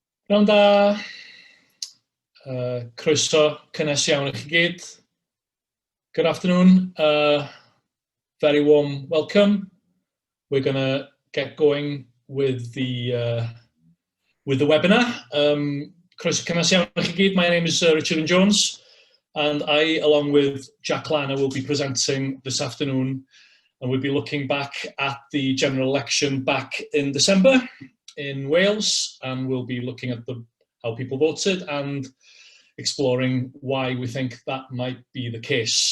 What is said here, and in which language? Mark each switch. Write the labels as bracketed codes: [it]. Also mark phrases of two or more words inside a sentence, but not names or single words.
[cy] Pnawn da, croeso cynnes iawn i chi gyd. [en] Good afternoon, very warm welcome. We're going to get going with the webinar. [cy] Croeso cynnes iawn i chi gyd. [en] My name is Richard Wyn Jones, and I, along with Jack Lanner, will be presenting this afternoon, and we'll be looking back at the general election back in December in Wales, and we'll be looking at how people voted and exploring why we think that might be the case.